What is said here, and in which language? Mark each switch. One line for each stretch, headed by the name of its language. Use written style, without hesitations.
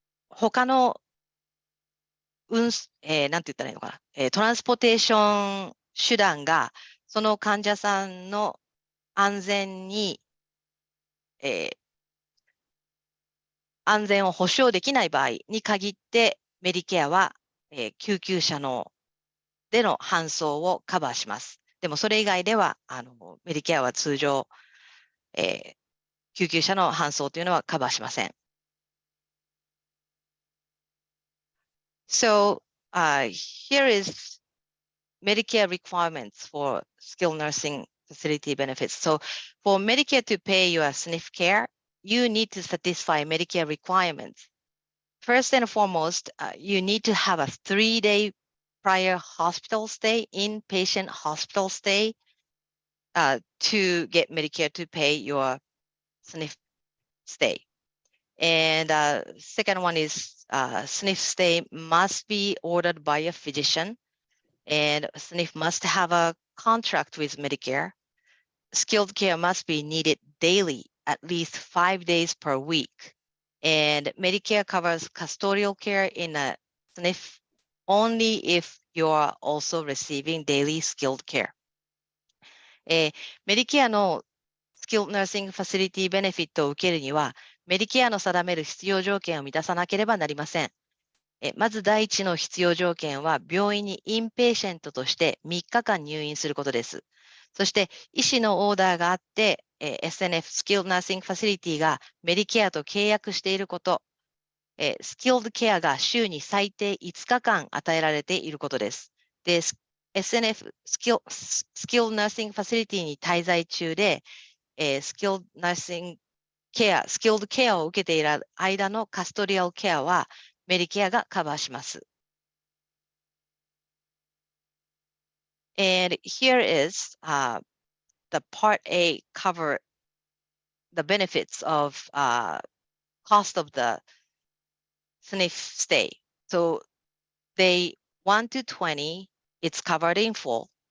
Japanese: 他のなんて言ったらいいのかな、トランスポテーション手段がその患者さんの安全に、安全を保障できない場合に限ってメディケアは、救急車での搬送をカバーします。でもそれ以外ではメディケアは通常、救急車の搬送というのはカバーしません。
English: So, here is Medicare requirements for skilled nursing facility benefits. So, for Medicare to pay your SNF care, you need to satisfy Medicare requirements. First and foremost, you need to have a 3-day prior hospital stay, inpatient hospital stay, to get Medicare to pay your SNF stay. And second one is SNF stay must be ordered by a physician, and SNF must have a contract with Medicare. Skilled care must be needed daily, at least 5 days per week. And Medicare covers custodial care in a SNF only if you are also receiving daily skilled care.
Japanese: Medicare のスキルナーシングファシリティベネフィットを受けるには、メディケアの定める必要条件を満たさなければなりません。まず第一の必要条件は、病院にインペーシェントとして3日間入院することです。そして、医師のオーダーがあって、SNF、スキルナーシングファシリティがメディケアと契約していること、スキルドケアが週に最低5日間与えられていることです。で、SNF、スキルナーシングファシリティに滞在中で、スキルナーシングケア、スキルドケアを受けている間のカストリアルケアはメディケアがカバーします。
English: And here is the Part A cover the benefits of cost of the SNF stay. So day 1 to 20, it's covered in full.